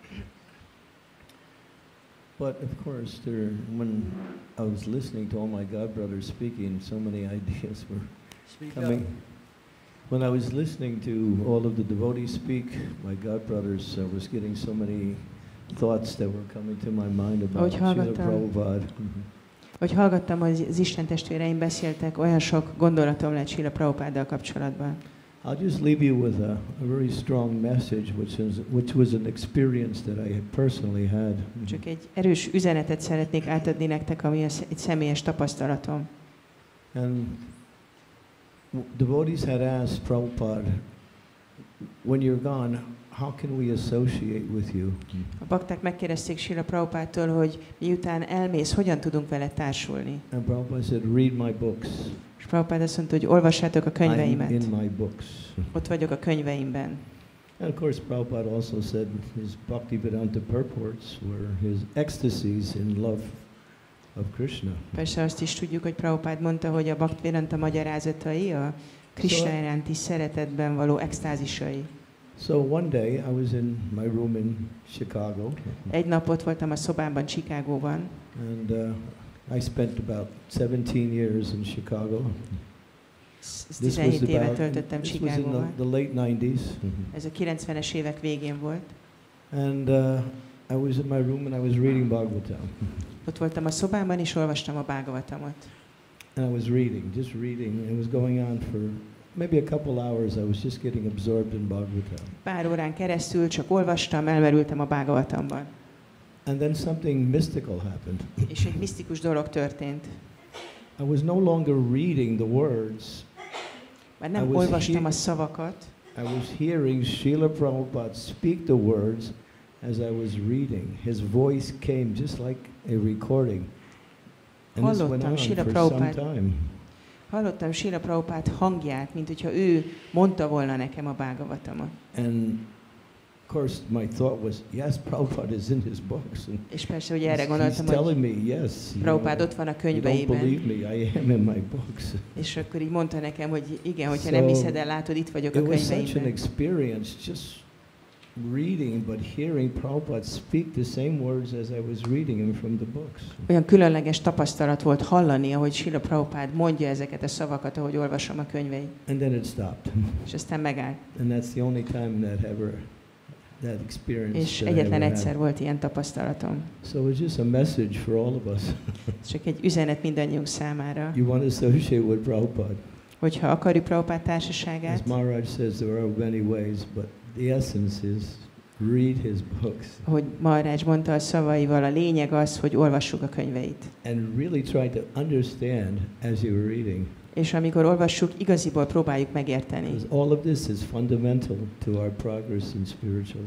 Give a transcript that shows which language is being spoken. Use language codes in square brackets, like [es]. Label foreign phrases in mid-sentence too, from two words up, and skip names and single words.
[en] But of course, when I was listening to all my godbrothers speaking, so many ideas were coming. When I was listening to all of the devotees speak, my godbrothers, I was getting so many thoughts that were coming to my mind about Srila Prabhupada. [hu] Hogy hallgattam, hogy az Isten testvéreim beszéltek, olyan sok gondolatom lett Srila Prabhupáddal kapcsolatban. [en] I'll just leave you with a very strong message, which was an experience that I had personally had. [hu] Csak egy erős üzenetet szeretnék átadni nektek, ami egy személyes tapasztalatom. [en] And devotees had asked Prabhupada, when you're gone, how can we associate with you? [hu] A bakták megkérdezték Srila Prabhupádtól, hogy miután elmész, hogyan tudunk vele társulni. [en] And Prabhupada said, read my books. [hu] És Prabhupád azt mondta, hogy olvassátok a könyveimet. [en] I'm in my books. [hu] Ott vagyok a könyveimben. [en] And of course, Prabhupada also said his Bhakti-vedanta purports were his ecstasies in love of Krishna. [hu] Persze azt is tudjuk, hogy Prabhupád mondta, hogy a Bhakti-vedanta magyarázatai a Krishna iránti szeretetben való extázisai. [en] So one day I was in my room in Chicago. [hu] Egy nap ott voltam a szobámban Chicagóban. [en] And I spent about 17 years in Chicago. [hu] 17 évet töltöttem [en] this was in [hu] Chicagóban. [en] the late 90s. [hu] Ez a 90-es évek végén volt. [en] And I was in my room and I was reading Bhagavatam. [hu] Ott voltam a szobámban, és olvastam a Bhagavatamot. [en] And I was reading, just reading. It was going on for maybe a couple hours. I was just getting absorbed in Bhagavatam. [hu] Pár órán keresztül csak olvastam, elmerültem a Bhagavatamban. [en] And then something mystical happened. [hu] És egy misztikus dolog történt. [en] I was no longer reading the words. [hu] Már nem olvastam a szavakat. [en] I was hearing Srila Prabhupada speak the words as I was reading. His voice came just like a recording. And this went on for some time. [hu] Hallottam Srila Prabhupada hangját, mint hogyha ő mondta volna nekem a Bhagavatamot. [en] And of course my thought was, yes, Prabhupada is in his books. [hu] És persze, hogy erre gondoltam, hogy Prabhupada ott van a könyveiben. [en] You don't believe me, I am in my books. [hu] És akkor így mondta nekem, hogy igen, hogyha nem hiszed el, látod, itt vagyok a könyveimben. [en] It was such an experience, just reading but hearing Prabhupada speak the same words as I was reading them from the books. [hu] Olyan különleges tapasztalat volt hallani, ahogy Srila Prabhupada mondja ezeket a szavakat, ahogy olvasom a könyveit. [en] And then it stopped. [hu] És aztán megállt. [en] And that's the only time that experience. [hu] És egyetlen egyszer volt ilyen tapasztalatom. [en] So it's just a message for all of us. [hu] Csak egy üzenet mindannyiunk számára. [en] You want to associate with Prabhupada. [hu] Hogyha akarjuk Prabhupada társaságát. [en] As Maharaj says, there are many ways, but the essence is read his books. [hu] Ahogy Maharaj mondta a szavaival, a lényeg az, hogy olvassuk a könyveit. [en] And really try to understand as you are reading. [hu] És amikor olvassuk, igaziból próbáljuk megérteni. [en] All of this is fundamental to our progress in spiritual.